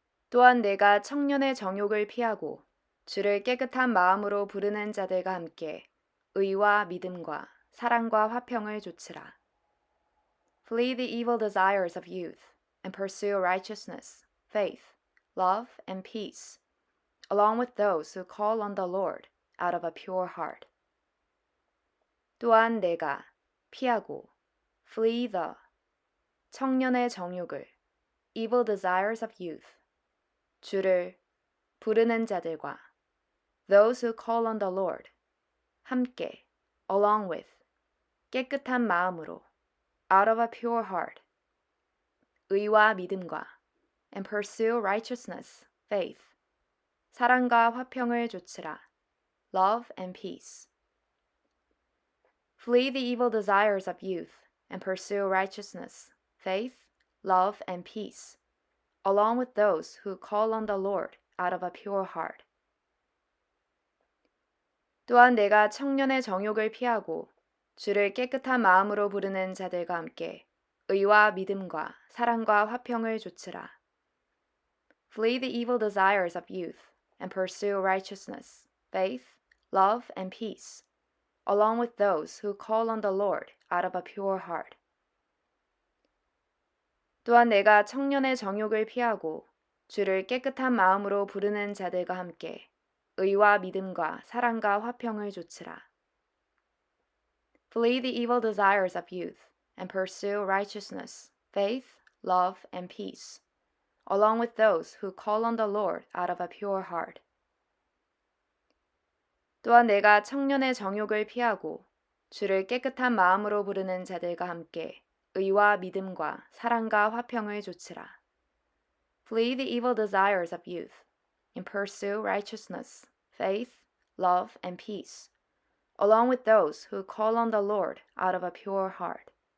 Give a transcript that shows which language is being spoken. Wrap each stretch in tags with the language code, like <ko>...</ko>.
<ko>또한 내가 청년의 정욕을 피하고 주를 깨끗한 마음으로 부르는 자들과 함께 의와 믿음과 사랑과 화평을 좇으라.</ko> <en>Flee the evil desires of youth and pursue righteousness, faith, love, and peace, along with those who call on the Lord out of a pure heart.</en> <ko>또한 내가 피하고</ko> <en>flee the</en> <ko>청년의 정욕을</ko> <en>evil desires of youth</en> <ko>주를 부르는 자들과</ko> <en>those who call on the Lord</en> <ko>함께</ko> <en>along with</en> <ko>깨끗한 마음으로</ko> <en>out of a pure heart</en> <ko>의와 믿음과</ko> <en>and pursue righteousness, faith</en> <ko>사랑과 화평을 좇으라</ko> <en>love and peace. Flee the evil desires of youth and pursue righteousness, faith, love, and peace, along with those who call on the Lord out of a pure heart.</en> <ko>또한 내가 청년의 정욕을 피하고 주를 깨끗한 마음으로 부르는 자들과 함께 의와 믿음과 사랑과 화평을 좇으라.</ko> <en>Flee the evil desires of youth and pursue righteousness, faith, love, and peace, along with those who call on the Lord out of a pure heart.</en> <ko>또한 내가 청년의 정욕을 피하고 주를 깨끗한 마음으로 부르는 자들과 함께 의와 믿음과 사랑과 화평을 좇으라.</ko> <en>Flee the evil desires of youth and pursue righteousness, faith, love, and peace, along with those who call on the Lord out of a pure heart.</en> <ko>또한 내가 청년의 정욕을 피하고 주를 깨끗한 마음으로 부르는 자들과 함께 의와 믿음과 사랑과 화평을 좇으라.</ko> <en>Flee the evil desires of youth and pursue righteousness, faith, love, and peace, along with those who call on the Lord out of a pure heart.</en>